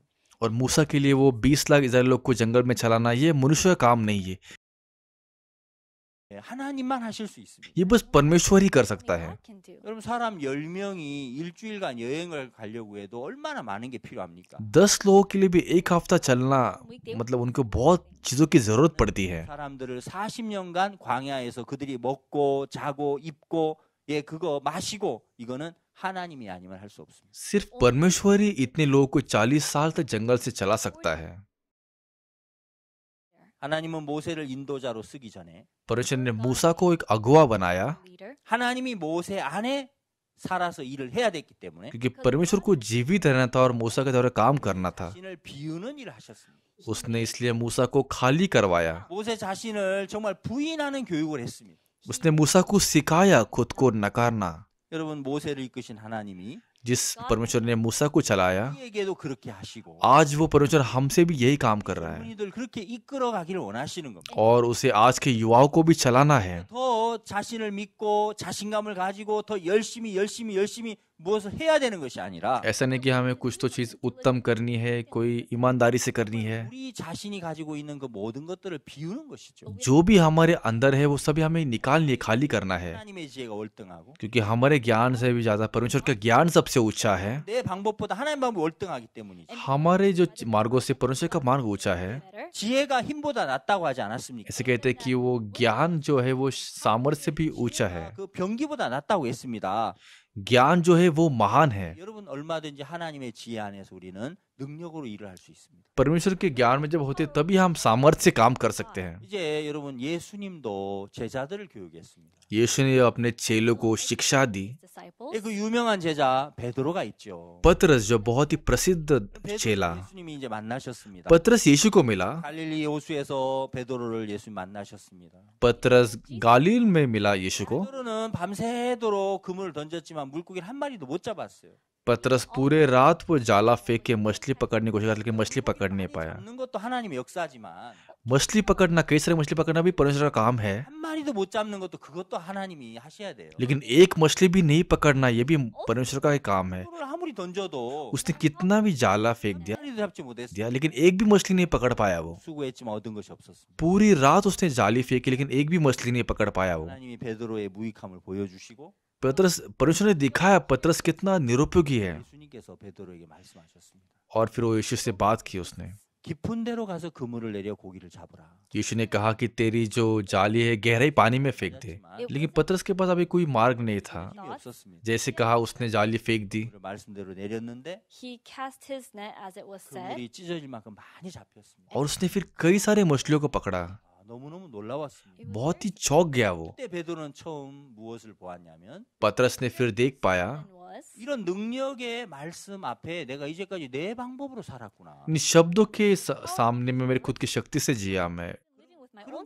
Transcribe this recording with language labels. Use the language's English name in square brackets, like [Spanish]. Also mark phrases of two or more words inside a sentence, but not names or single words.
[Hindi] और मूसा के लिए वो 20 लाख इजराइल लोग को जंगल में चलाना ये मनुष्य का काम नहीं है, [Korean] 예, 하나님만 하실 수 있습니다. [Hindi] ये बस परमेश्वर ही कर सकता है। [Korean] 여러분 사람 10명이 일주일간 여행을 가려고 해도 얼마나 많은 게 필요합니까? [Hindi] 10 लोगों के लिए भी एक हफ्ता चलना मतलब उनको बहुत चीजों की जरूरत पड़ती है। [Korean] 사람들을 40년간 광야에서 그들이 먹고 자고 입고 예 그거 마시고 이거는 하나님이 아니면 할 수 없습니다. [Hindi] सिर्फ परमेश्वर ही इतने लोगों को 40 साल तक जंगल से चला सकता है। [Korean] 하나님은 모세를 인도자로 쓰기 전에 [Hindi] परमेश्वर ने मूसा को एक अगुवा बनाया, [Korean] 하나님이 모세 안에 살아서 일을 해야 됐기 때문에 [Hindi] क्योंकि परमेश्वर को जीवित रहना था और मूसा के द्वारा काम करना था। [Korean] 자신을 비우는 일을 하셨습니다. [Hindi] उसने इसलिए मूसा को खाली करवाया। [Korean] 모세 자신을 정말 부인하는 교육을 했습니다. [Hindi] उसने मूसा को सिखाया खुद को नकारना। [Korean] 여러분 모세를 이끄신 하나님이 [Hindi] जिस परमेश्वर ने मूसा को चलाया, [Korean] 우리에게도 그렇게 하시고 [Hindi] आज वो परमेश्वर हमसे भी यही काम कर रहा है, [Korean] 우리들 그렇게 이끌어 가기를 원하시는 겁니다. [Hindi] और उसे आज के युवाओं को भी चलाना है। [Korean] 더 자신을 믿고 자신감을 가지고 더 열심히 무엇을 해야 되는 것이 아니라 [Hindi] ऐसा नहीं कि हमें कुछ तो चीज उत्तम करनी है, कोई ईमानदारी से करनी है। [Korean] 우리 자신이 가지고 있는 그 모든 것들을 비우는 것이죠. [Hindi] जो भी हमारे अंदर है वो सभी हमें निकालनी, खाली करना है, [Korean] 하나님의 지혜가 월등하고 [Hindi] क्योंकि हमारे ज्ञान से भी ज्यादा परमेश्वर का ज्ञान सबसे ऊंचा है। [Korean] 내 방법보다 하나님 방법이 월등하기 때문이죠. [Hindi] हमारे जो मार्गों से परमेश्वर का मार्ग ऊंचा है। [Korean] 지혜가 힘보다 낫다고 하지 않았습니까? [Hindi] ऐसे कहते हैं कि वो ज्ञान जो है वो सामर्थ्य से भी ऊंचा है। [Korean] 그 병기보다 낫다고 했습니다. [Hindi] ज्ञान जो है वो महान है। [Korean] 여러분 얼마든지 하나님의 지혜 안에서 우리는 능력으로 일을 할 수 있습니다. [Hindi] परमेश्वर के ज्ञान में जब होते हैं, तभी हम सामर्थ्य से काम कर सकते हैं। [Korean] 이제 여러분 예수님도 제자들을 교육했습니다. [Hindi] यीशु ने अपने चेलों को शिक्षा दी। [Korean] 예, 그 유명한 제자 베드로가 있죠. [Hindi] पतरस जो बहुत ही प्रसिद्ध चेला, [Korean] 예수님이 이제 만나셨습니다. [Hindi] पतरस यीशु को मिला। [Korean] 갈릴리 호수에서 베드로를 예수님 만나셨습니다. [Hindi] पतरस गालील में मिला यीशु को। [Korean] 베드로는 밤새도록 그물을 던졌지만 물고기를 한 마리도 못 잡았어요. [Hindi] पतरस पूरे रात वो जाला फेंक के मछली पकड़ने की कोशिश करता, लेकिन मछली पकड़ नहीं पाया। [Korean] 잡는 것도 하나님의 역사지만 [Hindi] मछली पकड़ना, कई सारे मछली पकड़ना भी परमेश्वर का काम है, [Korean] 한 마리도 못 잡는 것도 그것도 하나님이 하셔야 돼요. [Hindi] लेकिन एक मछली भी नहीं पकड़ना ये भी परमेश्वर का ही काम है। [Korean] 그걸 아무리 던져도 [Hindi] उसने कितना भी जाला फेंक [Korean] 한 [Hindi] दिया [Korean] 마리도 잡지 못했어요. [Hindi] लेकिन एक भी मछली नहीं पकड़ पाया वो। [Korean] 수고했지만 얻은 것이 없었습니다. [Hindi] पूरी रात उसने जाली फेंकी, लेकिन एक भी मछली नहीं पकड़ पाया वो। [Korean] 하나님이 베드로의 무익함을 보여주시고 [Hindi] परमेश्वर ने दिखाया पतरस कितना निरुपयोगी है, [Korean] 예수님께서 베드로에게 말씀하셨습니다. [Hindi] और फिर वो यीशु से बात की उसने। [Korean] 깊은 데로 가서 그물을 내려 고기를 잡으라. [Hindi] यीशु ने कहा कि तेरी जो जाली है गहराई पानी में फेंक दे, लेकिन पतरस के पास अभी कोई मार्ग नहीं था। [Korean] 힘이 없었습니다. [Hindi] जैसे कहा उसने जाली फेंक दी, [Korean] 그물을 말씀대로 내렸는데 [English] He cast his net as it was said. [Korean] 그물이 찢어질 만큼 많이 잡혔습니다. [Hindi] और उसने फिर कई सारे मछलियों को पकड़ा। [Korean] 너무너무 놀라웠습니다. [Hindi] बहुत ही चौंक गया वो। [Korean] 그때 베드로는 처음 무엇을 보았냐면 [Hindi] पतरस ने फिर देख पाया, [Korean] Was 이런 능력의 말씀 앞에 내가 이제까지 내 방법으로 살았구나. [Hindi] इन शब्दों के सामने में मेरी खुद की शक्ति से जिया मैं,